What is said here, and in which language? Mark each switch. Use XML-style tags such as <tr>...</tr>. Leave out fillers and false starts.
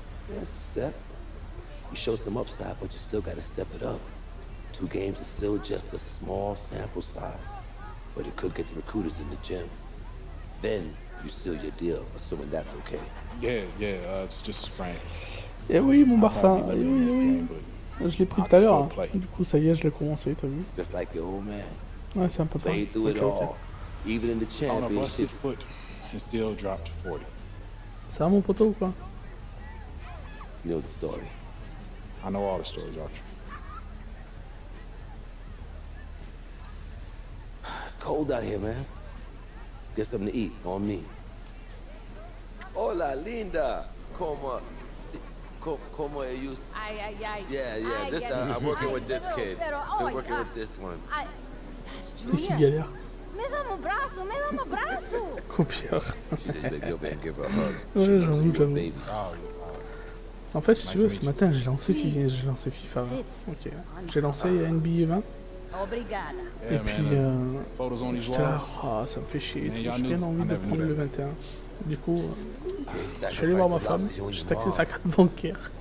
<en>Yeah, it's a step. You show some upside, but you still gotta step it up. 2 games is still just a small sample size, but it could get the recruiters in the gym. Then you seal your deal, assuming that's okay. Yeah, it's just a sprain.</en> <fr>Eh oui, mon Barça, eh oui. Je l'ai pris tout à l'heure. Hein. Du coup, ça y est, je l'ai commencé, t'as vu?</fr> <en>Just like your old man.</en> <fr>Ouais, c'est un peu pareil.</fr> <en>Played through it all, even in the On a busted championship. foot and still dropped 40.</en> <fr>Ça va, mon poteau, ou quoi?</fr> <en>You know the story. I know all the stories, Archie. It's cold out here, man. Let's get something to eat on me.</en> <es>Hola, linda. Como ellos? Ay.</es> <en>Yeah. This time I'm working with this kid. Been working with this one.</en> <fr>Qui galère?</fr> <pt>Me dá um abraço.</pt> <fr>Copieur.</fr> <en>She said, baby, go and give her a hug.</en> <fr>Ouais, j'avoue.</fr> <en>Baby.</en> <fr>En fait, si tu veux, ce matin, j'ai lancé FIFA 20. Ok. J'ai lancé NBA 20.</fr> <pt>Obrigada.</pt> <fr>Et puis, j'étais là, ça me fait chier. J'ai bien envie de prendre le 21. Du coup, je suis allé voir ma femme, j'ai taxé sa carte bancaire.</fr>